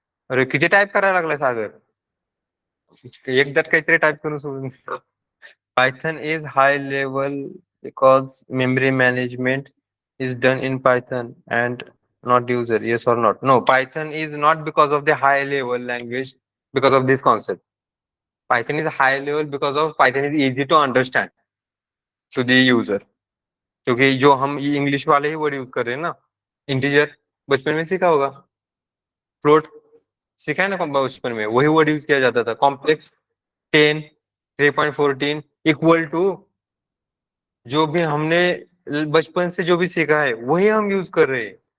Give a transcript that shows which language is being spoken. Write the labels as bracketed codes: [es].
[mr] अरे किती टाइप करायला लागलाय सागर, एकदाच काहीतरी टाइप करून सोडून. [en] Python is high level because memory management is done in Python and not user. Yes or not? No, Python is not because of the high level language because of this concept. Python is high level because of Python is easy to understand to the user. [hi] क्योंकि जो हम English वाले ही word use कर रहे हैं ना, integer बचपन में सीखा होगा, फ्लोट सीखा है ना बचपन में, वही वर्ड यूज किया जाता था। कॉम्प्लेक्स 10 3.14 इक्वल टू जो भी हमने बचपन से जो भी सीखा है वही हम यूज कर रहे हैं।